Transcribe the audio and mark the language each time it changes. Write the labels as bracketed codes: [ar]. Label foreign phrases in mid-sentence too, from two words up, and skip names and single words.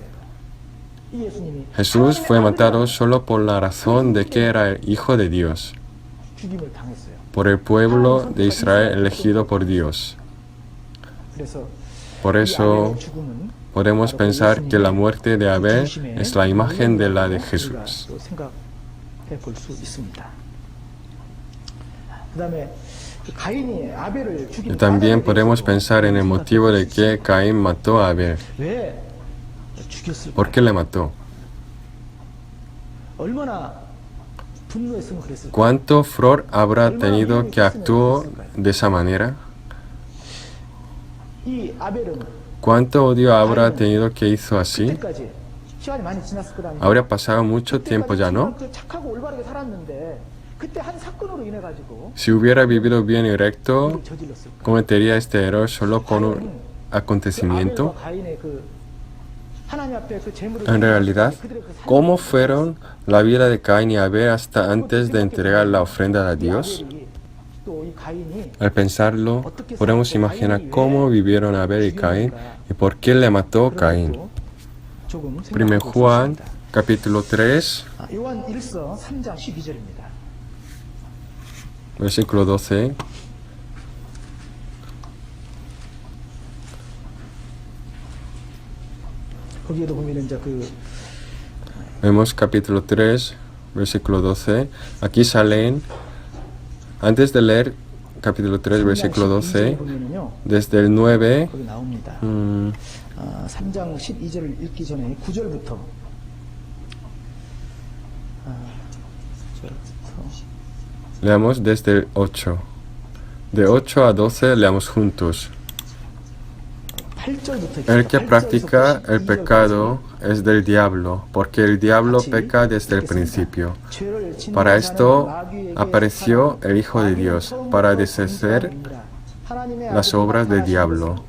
[es] Jesús fue matado solo por la razón de que era el Hijo de Dios, por el pueblo de Israel elegido por Dios. Por eso podemos pensar que la muerte de Abel es la imagen de la de Jesús. [ko] 그다음에 그 가인이 아벨을 [es] Y [ko] 죽인 [es] también [ko] 까닭에 [es] podemos [ko] 대해서도 [es] pensar en el motivo de que Caín mató a Abel. [ko] 왜 죽였을까? [es] ¿Por qué le mató? [ko] 얼마나 분노했으면 그랬을까? [es] ¿Cuánto furor habrá tenido que actuó de esa manera? [ko] 이 아벨은 [es] ¿Cuánto odio habrá tenido que hizo así? [ko] 그때까지 시간이 많이 지났을 거다. [es] Habría pasado mucho tiempo ya, ¿no? [ko] 그 착하고 올바르게 살았는데 그때 한 사건으로 인해 가지고 [es] Si hubiera vivido bien y recto, [ko] 저질렀을까? [es] cometería este error solo con un [ko] 그 [es] acontecimiento. [ko] 아벨과 가인의 그 하나님 앞에 그 제물을 [es] En realidad, [ko] 그들의 그 [es] ¿cómo fueron la vida de Caín y Abel hasta antes de entregar la ofrenda a [ko] 이 [es] Dios? [ko] 아벨이 또 이 가인이 [es] Al pensarlo, podemos imaginar cómo vivieron Abel y Caín y por qué le mató [ko] 그런 [es] Caín. [ko] 것도 조금 [es] 1 [ko] 생각해 볼 수 [es] Juan, [ko] 있습니다. [es] capítulo 3, [ko] 요한 1서 3장 12절입니다. [es] versículo 12. [ko] 거기에도 보면 이제 그 [es] Vemos capítulo 3, versículo 12. Aquí salen, antes de leer capítulo 3, versículo 12, [ko] 보면은요. [es] desde el 9, [ko] 거기 나옵니다. 3장 12절을 읽기 전에 9절부터 9절부터 [es] leamos desde el 8. De 8 a 12 leamos juntos. [ko] 8절부터 [es] El que practica el pecado es del diablo, porque el diablo peca desde el principio. Para esto apareció el Hijo de Dios, para deshacer las obras del diablo.